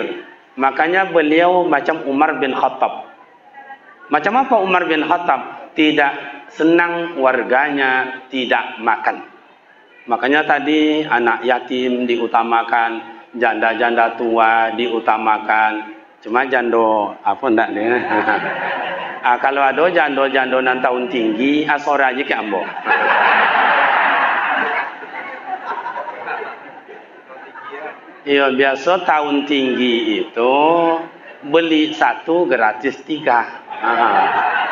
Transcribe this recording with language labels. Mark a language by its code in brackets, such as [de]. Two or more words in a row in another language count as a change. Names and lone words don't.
[id] Makanya beliau macam Umar bin Khattab. Macam apa Umar bin Khattab? Tidak senang warganya tidak makan. Makanya tadi anak yatim diutamakan, janda-janda tua diutamakan. [min] Cuma jando apa ndak dia? Kalau ada jando-jando nan tahun tinggi, sore aja ke ambo. [id] Iya, biasa tahun tinggi itu beli 1 gratis 3.